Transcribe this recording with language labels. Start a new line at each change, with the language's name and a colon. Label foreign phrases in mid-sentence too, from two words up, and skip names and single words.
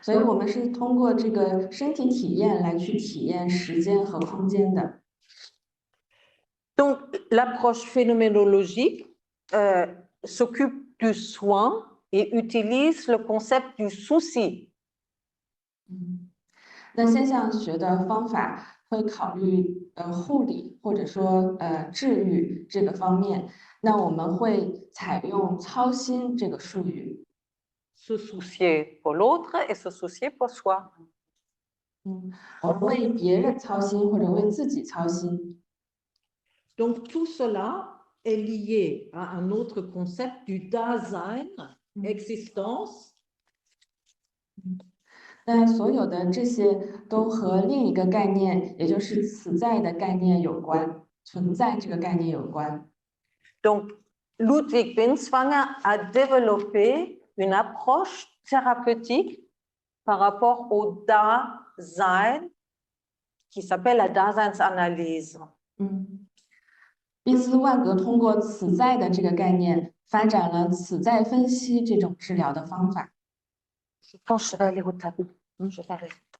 Chinese: 所以我们是通过这个身体体验来去体验时间和空间的。
French: Donc, l'approche phénoménologique s'occupe du soin et utilise le concept du souci.
Chinese: 那现象学的方法会考虑护理或者说治愈这个方面，那我们会采用操心这个术语。
French: Se soucier pour l'autre et se soucier pour soi.
Chinese: 我们为别人操心或者为自己操心。
French: Donc, tout cela est lié à un autre concept du Dasein, existence.
Chinese: 那所有的这些都和另一个概念，也就是此在的概念有关，存在这个概念有关。
French: Donc, Ludwig Binswanger a développé une approche thérapeutique par rapport au Dasein qui s'appelle la Daseinsanalyse.
Chinese: 毕斯万格通过此在的这个概念，发展了此在分析这种治疗的方法。
French: Je pense que je vais aller au tableau. Je vais aller.